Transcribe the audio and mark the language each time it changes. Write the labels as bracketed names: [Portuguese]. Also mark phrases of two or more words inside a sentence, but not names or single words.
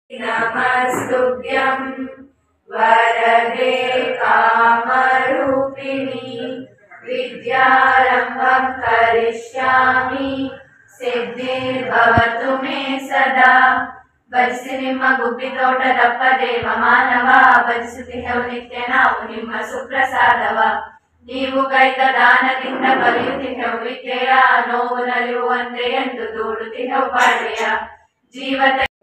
[Sanskrit] नमस्तुभ्यं वरदे कामरूपिणी विद्यारम्भं करिष्यामि सिद्धिर्भवतु मे सदा [Kannada] ಭಜಿಸಿ ನಿಮ್ಮ ಗುಬ್ಬಿ ತೋಟದಪ್ಪ ದೇವ ಮಾನವ ಭಜಿಸುತ್ತಿಹವು ನಿತ್ಯ ನಾವು ನಿಮ್ಮ ಸುಪ್ರಸಾದವ ನೀವು ಕೈದ ದಾನದಿಂದ ಕಲಿಯುತ್ತಿಹವು ವಿದ್ಯೆಯ ನೋವು ನಲಿಯುವಂತೆ ಎಂದು ದೂಡುತ್ತಿಹವು ಬಾಳ್ವೆಯ ಜೀವದ